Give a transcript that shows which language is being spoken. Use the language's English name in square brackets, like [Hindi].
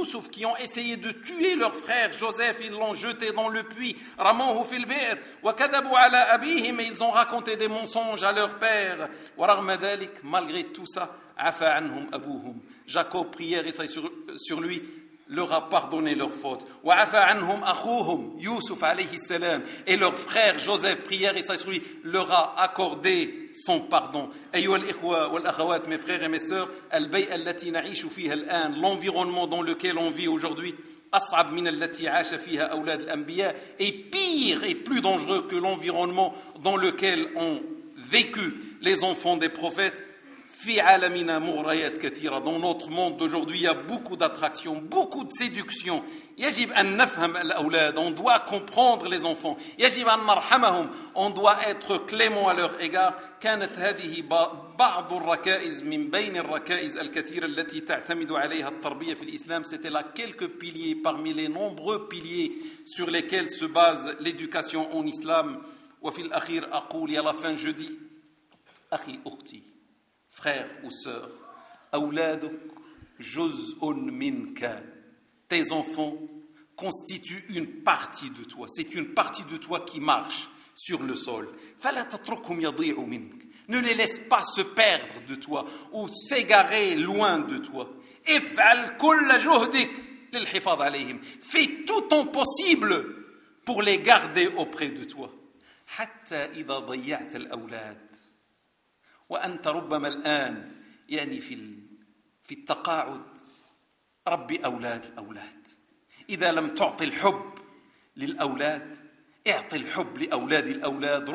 [French] Qui ont essayé de tuer leur frère Joseph, ils l'ont jeté dans le puits. [Arabic] رموه في البئر وكذبوا على أبيهم. [French] Ils ont raconté des mensonges à leur père. [Arabic] ورغم ذلك, [French] malgré tout ça, [Arabic] عفا عنهم أبوهم. [French] Jacob, prière et sur lui, leur a pardonné leur faute. [Arabic] وعفا عنهم أخوهم يوسف عليه السلام. [French] Et leur frère Joseph, prière et sur lui, leur a accordé son pardon. [Arabic] أيها الإخوة والأخوات, [French] mes frères et mes sœurs, [Arabic] البيئة التي نعيش فيها الآن, [French] l'environnement dans lequel on vit aujourd'hui, [Arabic] أصعب من التي عاش فيها أولاد الأنبياء [French] est pire et plus dangereux que l'environnement dans lequel ont vécu les enfants des prophètes. [Arabic] في عالمنا مغريات كثيرة. [French] Dans notre monde d'aujourd'hui, il y a beaucoup d'attractions, beaucoup de séductions. [Arabic] يجب أن نفهم الأولاد. [French] On doit comprendre les enfants. [Arabic] يجب أن نرحمهم. [French] On doit être clément à leur égard. [Arabic] كانت هذه بعض الركائز من بين الركائز الكثيرة التي تعتمد عليها التربية في الإسلام. [French] C'était là quelques piliers parmi les nombreux piliers sur lesquels se base l'éducation en islam. [Arabic] وفي الأخير أقول, [French] à la fin je dis, [Arabic] أخي أختي, [French] frère ou sœur, [Arabic] أولادك جزءٌ منك. [French] Tes enfants constituent une partie de toi. C'est une partie de toi qui marche sur le sol. [Arabic] فلا تتركهم يضيعوا منك. [French] Ne les laisse pas se perdre de toi ou s'égarer loin de toi. [Arabic] افعل كل جهدك للحفاظ عليهم. [French] Fais tout ton possible pour les garder auprès de toi. [Arabic] حتى إذا ضيعت الأولاد. وأنت ربما الآن يعني في التقاعد, ربي أولاد الأولاد. إذا لم تعطي الحب للأولاد, اعطي الحب لأولاد الأولاد.